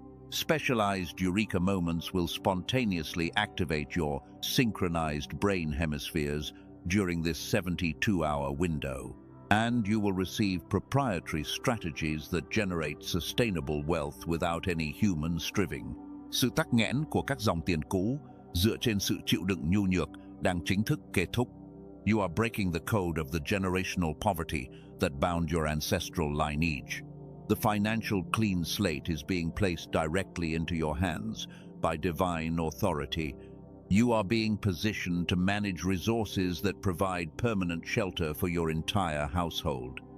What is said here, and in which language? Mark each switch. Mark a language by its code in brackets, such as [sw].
[en] Specialized eureka moments will spontaneously activate your synchronized brain hemispheres during this 72-hour window, and you will receive proprietary strategies that generate sustainable wealth without any human striving. [vi] Sự tắc nghẽn của các dòng tiền cũ dựa trên sự chịu đựng nhu nhược đang chính thức kết thúc. [en] You are breaking the code of the generational poverty that bound your ancestral lineage. The financial clean slate is being placed directly into your hands by divine authority. You are being positioned to manage resources that provide permanent shelter for your entire household.